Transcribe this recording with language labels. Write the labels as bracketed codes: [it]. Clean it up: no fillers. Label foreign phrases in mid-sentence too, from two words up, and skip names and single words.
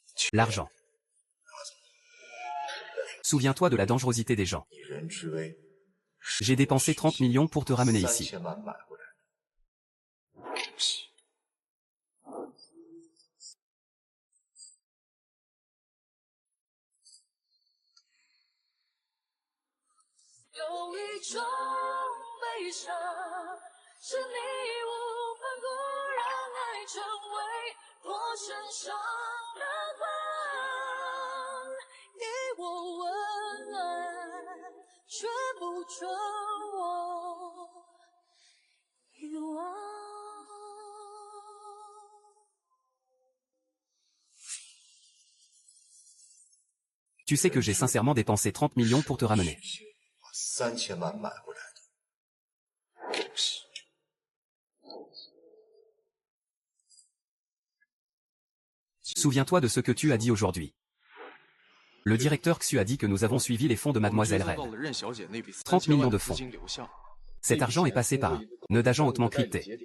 [fr] L'argent. Souviens-toi de la dangerosité des gens. [zh] 以人之危， [fr] J'ai dépensé 30 millions pour te ramener ici. [zh] 3000 万买回来的。有一种悲伤，是你无法不让爱成为我身上的疤，给我温暖，却不准我遗忘。 [fr] Tu sais que j'ai sincèrement dépensé 30 millions pour te ramener. [zh] 把3000万买回来的。 [fr] Souviens-toi de ce que tu as dit aujourd'hui. Le directeur Xu a dit que nous avons suivi les fonds de Mademoiselle Ren. 30 millions de fonds. Cet argent est passé par un nœud d'agent hautement crypté.